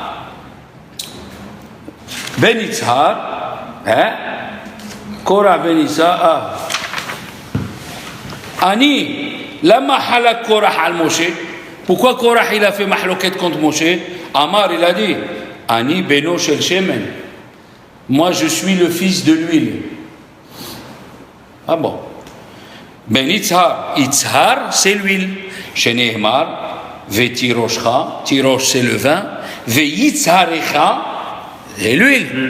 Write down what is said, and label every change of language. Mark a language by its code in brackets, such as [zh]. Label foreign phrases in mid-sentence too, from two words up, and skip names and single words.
[fr] Ben Yitzhar, hein? [he] קרח בן יצהר, אני, למה חלק קרח על משה. [fr] Pourquoi Korah il a fait mahloket contre Moshe? Amar il a dit, [he] אני בנו של שמן. [fr] Moi je suis le fils de l'huile. Ah bon. Ben Yitzhar, Yitzhar c'est l'huile. [he] שנאמר, ותירושך, תירוש [fr] c'est le vin, [he] ויצהרך, [fr] c'est l'huile.